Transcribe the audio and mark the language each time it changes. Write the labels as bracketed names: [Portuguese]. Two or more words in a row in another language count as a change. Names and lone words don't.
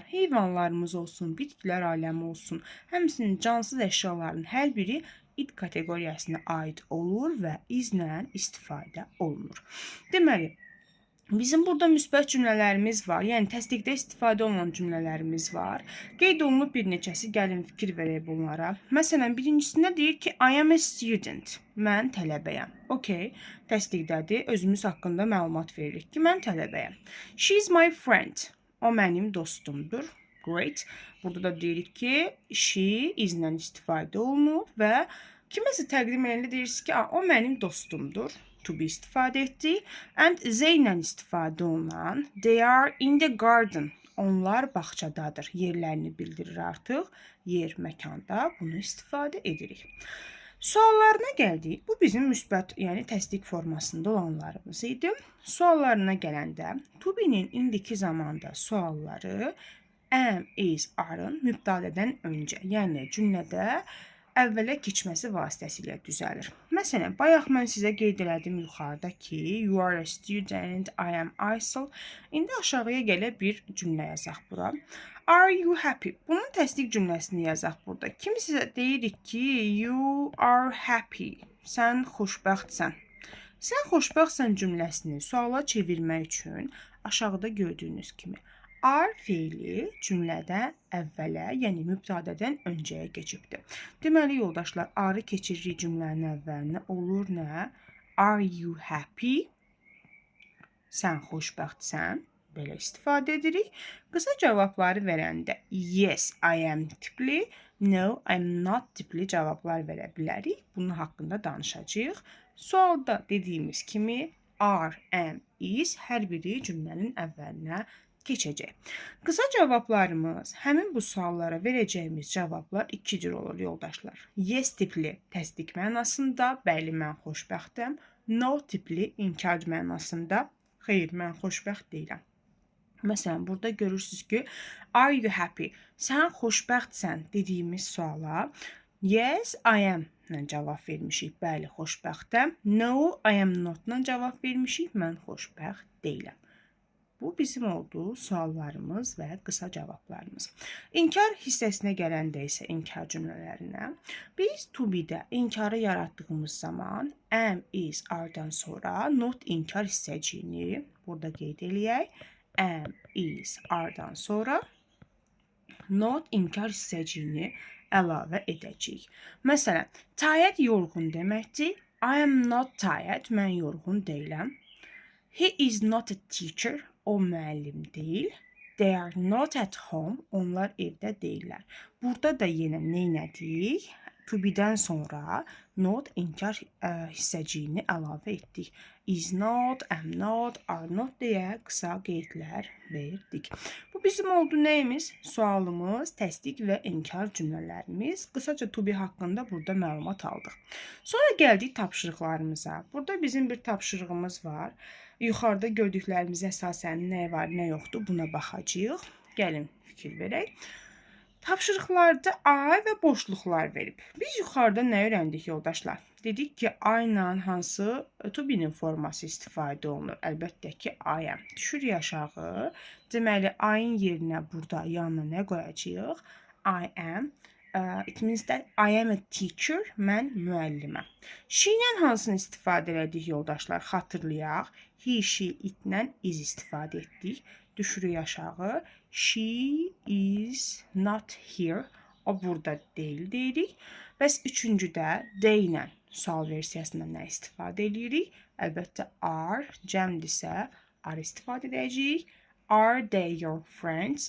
[Azerbaijani] Heyvanlarımız olsun, bitkilər aləmi olsun, həmçinin cansız əşyaların hər biri it kateqoriyasına aid olur və izlə istifadə olunur. Deməli, bizim burada müsbət cümlələrimiz var, yəni təsdiqdə istifadə olunan cümlələrimiz var. Qeyd olunub bir neçəsi, gəlin fikir verək bunlara. Məsələn, birincisində deyir ki, [English] I am a student, [Azerbaijani] mən tələbəyəm. Okay, təsdiqdədir, özümüz haqqında məlumat veririk ki, mən tələbəyəm. [English] She is my friend, [Azerbaijani] o mənim dostumdur. Great, burada da deyirik ki, [English] she is-lə [Azerbaijani] istifadə olunub və kiməsə təqdim edəndə deyirsiniz ki, o mənim dostumdur. [English] To be [Azerbaijani] istifadə etdik. [English] And they [Azerbaijani] ilə istifadə olunan [English] they are in the garden. [Azerbaijani] Onlar bağçadadır. Yerlərini bildirir artıq. Yer, məkanda bunu istifadə edirik. Suallarına gəldik. Bu bizim müsbət, yəni təsdiq formasında olanlarımız idi. Suallarına gələndə [English] to be'nin [Azerbaijani] indiki zamanda sualları [English] am, is, [Azerbaijani] are-ın mübtədədən öncə, yəni cümlədə əvvələ keçməsi vasitəsilə düzəlir. Məsələn, bayaq mən sizə qeyd elədim yuxarıda ki, [English] you are a student, I am Aysel. [Azerbaijani] İndi aşağıya gələ bir cümlə yazaq bura. [English] Are you happy? [Azerbaijani] Bunun təsdiq cümləsini yazaq burada. Kim sizə deyirik ki, [English] you are happy. [Azerbaijani] Sən xoşbəxtsən. Sən xoşbəxtsən cümləsini suala çevirmək üçün aşağıda gördüyünüz kimi are fe'li cümlədə əvvələ, yəni mübtədədən öncəyə keçibdir. Deməli, yoldaşlar, are keçiririk cümlənin əvvəlinə. Olur nə? [English] Are you happy? [Azerbaijani] Sən xoşbəxtsən. Belə istifadə edirik. Qısa cavabları verəndə [English] yes, I am [Azerbaijani] tipli, [English] no, I'm not [Azerbaijani] tipli cavablar verə bilərik. Bunun haqqında danışacağıq. Sualda dediyimiz kimi [English] are, am, is [Azerbaijani] hər biri cümlənin əvvəlinə keçəcək. Qısa cavablarımız, həmin bu suallara verəcəyimiz cavablar iki cür olur yoldaşlar. Yes tipli təsdiq mənasında, bəli mən xoşbəxtəm. No tipli inkar mənasında, xeyr mən xoşbəxt deyiləm. Məsələn, burada görürsünüz ki, [English] are you happy? [Azerbaijani] Sən xoşbəxtsən dediyimiz suala [English] yes, I am [Azerbaijani] ilə cavab vermişik. Bəli, xoşbəxtəm. [English] No, I am not [Azerbaijani] ilə cavab vermişik. Mən xoşbəxt deyiləm. Bu bizim oldu suallarımız və qısa cavablarımız. İnkar hissəsinə gələndə isə inkar cümlələrinə biz [English] to be-də [Azerbaijani] inkarı yaratdığımız zaman [English] am, is, [Azerbaijani] are-dan sonra not inkar hissəciyini burada qeyd eləyək. [English] Am, is, [Azerbaijani] are-dan sonra not inkar hissəciyini əlavə edəcəyik. Məsələn, tired yorğun deməkdir. [English] I am not tired, [Azerbaijani] mən yorğun deyiləm. [English] He is not a teacher, [Azerbaijani] o müəllim deyil. [English] They are not at home, [Azerbaijani] onlar evdə deyillər. Burada da yenə neynədik? [English] To be-dən [Azerbaijani] sonra not inkar hissəciyini əlavə etdik. [English] Is not, am not, are not [Azerbaijani] deyə qısa qeydlər verdik. Bu bizim oldu nəyimiz? Sualımız, təsdiq və inkar cümlələrimiz. Qısaca [English] to be [Azerbaijani] haqqında burada məlumat aldıq. Sonra gəldik tapşırıqlarımıza. Burada bizim bir tapşırığımız var. Yuxarıda gördüklərimiz əsasən nə var, nə yoxdur buna baxacağıq. Gəlin fikir verək. Tapşırıqlarda ay və boşluqlar verib. Biz yuxarıda nə öyrəndik yoldaşlar? Dedik ki, ay ilə hansı [English] to be-nin [Azerbaijani] forması istifadə olunur? Əlbəttə ki, [English] I am. [Azerbaijani] Düşürük aşağı. Deməli, ayın yerinə burada yanına nə qoyacağıq? [English] I am. It means that I am a teacher. [Azerbaijani] Mən müəlliməm. She ilə hansını istifadə elədik yoldaşlar? Xatırlayaq. [English] He, she, it-lə is [Azerbaijani] istifadə etdik. Düşürük aşağı. [English] She is not here. [Azerbaijani] O burada deyil deyirik. Bəs üçüncüdə they ilə sual versiyasında nə istifadə edirik? Əlbəttə are, cəmdirsə are istifadə edəcəyik. [English] Are they your friends?